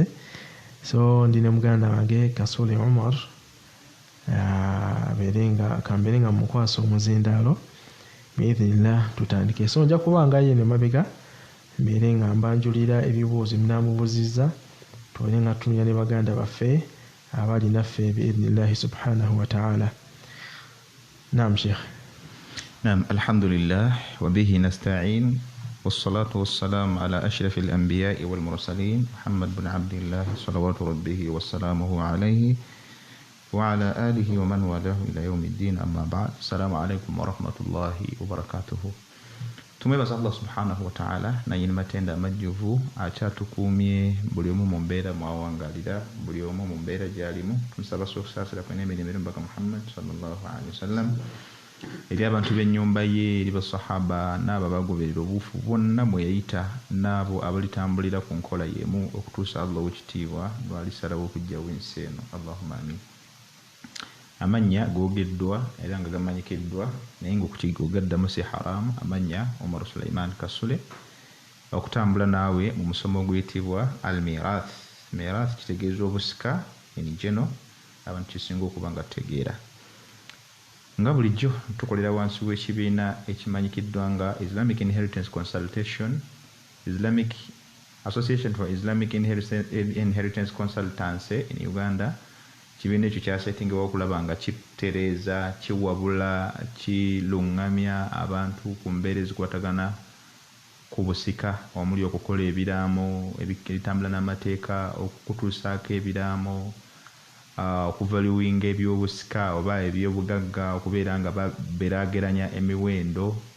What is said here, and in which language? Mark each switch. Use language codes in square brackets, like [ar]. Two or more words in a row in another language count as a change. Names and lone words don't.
[lg] So ndi ne muganda wange Kasule Umar, kambeere nga mukwasa omuzindaalo biidhnillah tutandike. So nja kubanga ye ne mabega mbeere nga mbanjulira ebibuuzo binamubuuzizza, tubeere nga tutumya ne baganda baffe abali naffe [ar] بإذن الله سبحانه وتعالى. [lg] Naam Sheikh. [ar] نعم الحمد لله وبه نستعين والصلاة والسلام على أشرف الأنبياء والمرسلين محمد بن عبد الله صلوات ربه وسلامه عليه وعلى آله ومن والاه إلى يوم الدين. أما بعد، السلام عليكم ورحمة الله وبركاته. [lg] Tumwebaza Allah [ar] سبحانه وتعالى [lg] na yina matenda amajjuvu akyatukuumye buli omu mu mbeera mwawangalira, buli omu mu mbeera gyalimu. Tumusaba okusaasira kwena emirembe mbaka Muhammad [ar] صلى الله عليه وسلم, [lg] eri abantu b'ennyumba ye, eri basahaba n'abo abagoberera obuufu bonna mwe yayita n'abo abalitambulira ku nkola y'emu okutuusa Allah w'ekitiibwa lw'alisalawo okujjawo ensi eno. [ar] اللهم آمين. [lg] Amanya googeddwa era nga gamanyikiddwa naye ng'okukigogaddamu si haramu. Amanya Omar Sulaiman Kasule, okutambula naawe mu musomo oguyitibwa al-Mirath. Mirath kitegeeza obusika enijeno, abantu kisinga okuba nga tutegeera. Nga bulijjo tukolera wansi w'ekibiina ekimanyikiddwa nga Islamic Inheritance Consultation, Islamic Association for Islamic Inheritance Consultancy in Uganda. Kibiina ekyo kyasetingibwa okulaba nga kitereeza, kiwabula, kilungamya abantu ku mbeera ezikwatagana ku busika, omuli okukola ebiraamo ebitambula n'amateeka, okutuusaako ebiraamo, okuvaluwinga ebyobusika oba ebyobugagga, okubeera nga baberaageranya emiwendo